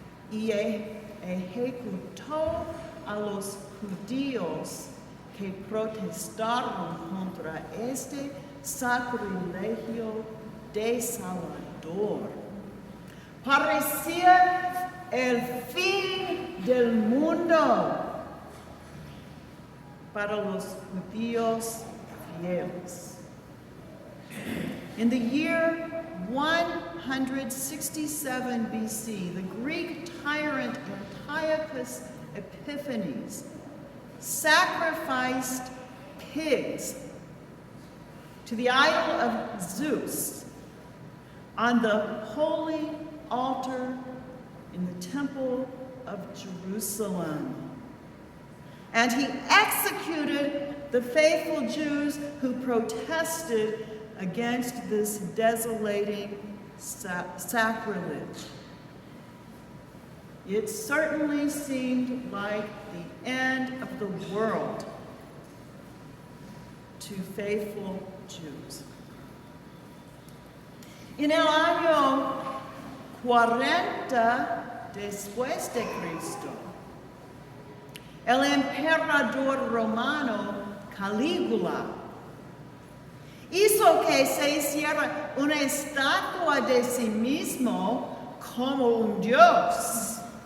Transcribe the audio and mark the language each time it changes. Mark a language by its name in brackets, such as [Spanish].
[Spanish] Y ejecutó a los judíos que protestaron contra este sacrilegio desolador. Parecía el fin del mundo para los judíos fieles. [English] In the year 167 BC, the Greek tyrant Antiochus Epiphanes sacrificed pigs to the idol of Zeus on the holy altar in the temple of Jerusalem. And he executed the faithful Jews who protested against this desolating sacrilege. It certainly seemed like the end of the world to faithful Jews. [Spanish] En el año 40 después de Cristo, el emperador romano Calígula hizo que se hiciera una estatua de sí mismo como un dios.